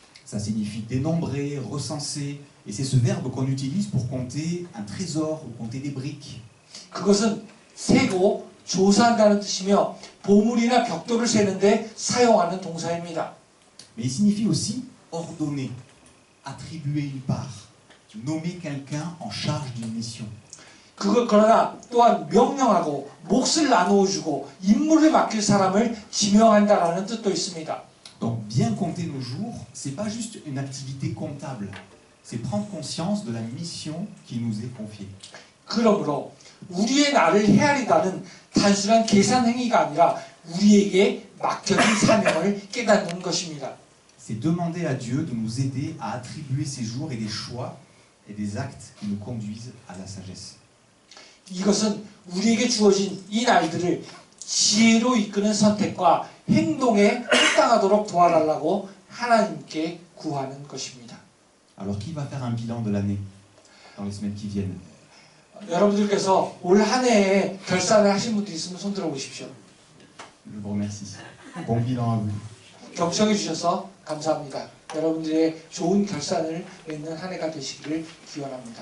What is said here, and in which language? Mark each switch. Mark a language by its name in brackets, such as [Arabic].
[French] Ça signifie dénombrer, recenser, et c'est ce verbe qu'on utilise pour compter un trésor ou compter des briques. [Korean] 그것은 세고 조사한다는 뜻이며 보물이나 벽돌을 세는데 사용하는 동사입니다. [French] Mais il signifie aussi ordonner, attribuer une part, nommer quelqu'un en charge d'une mission. [Korean] 그러나 또한 명령하고 몫을 나누어주고 임무를 맡길 사람을 지명한다라는 뜻도 있습니다. [French] Donc bien compter nos jours, c'est pas juste une activité comptable, c'est prendre conscience de la mission qui nous est confiée. [Korean] 그러므로 우리의 나를 헤아리다는 단순한 계산 행위가 아니라 우리에게 맡겨진 사명을 깨닫는 것입니다. [French] C'est demander à Dieu de nous aider à attribuer ces jours et des choix et des actes qui nous conduisent à la sagesse. [Korean] 이것은 우리에게 주어진 이 날들을 지혜로 이끄는 선택과 행동에 합당하도록 도와달라고 하나님께 구하는 것입니다. [French] Alors qui va faire un bilan de l'année dans les semaines qui viennent? [Korean] 여러분들께서 올 한 해에 결산을 하신 분들 있으면 손 들어 보십시오. [French] Je vous remercie. Bon bilan à vous. [Korean] 경청해 주셔서 감사합니다. 여러분들의 좋은 결산을 맺는 한 해가 되시기를 기원합니다.